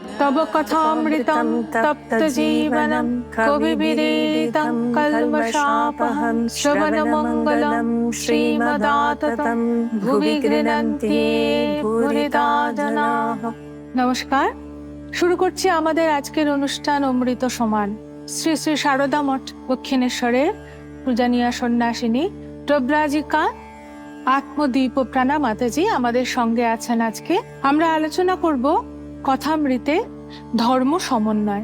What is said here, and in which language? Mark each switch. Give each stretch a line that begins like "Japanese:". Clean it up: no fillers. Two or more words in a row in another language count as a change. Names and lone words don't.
Sanskrit: तव कथामृतं तप्तजीवनं कविभिरीडितं कल्मषापहं श्रवणमङ्गलं श्रीमदाततं भुवि गृह्णन्ति भूरिदा जनाः।
Bangla: নমস্কার, শুরু করছি আমাদের আজকের অনুষ্ঠান অমৃত সমান। শ্রী শ্রী সারদা মঠ দক্ষিণেশ্বরের পূজনীয়া সন্ন্যাসিনী প্রব্রাজিকা আত্মদীপপ্রাণা মাতাজি আমাদের সঙ্গে আছেন। আজকে আমরা আলোচনা করব কথামৃতে ধর্ম সমন্বয়।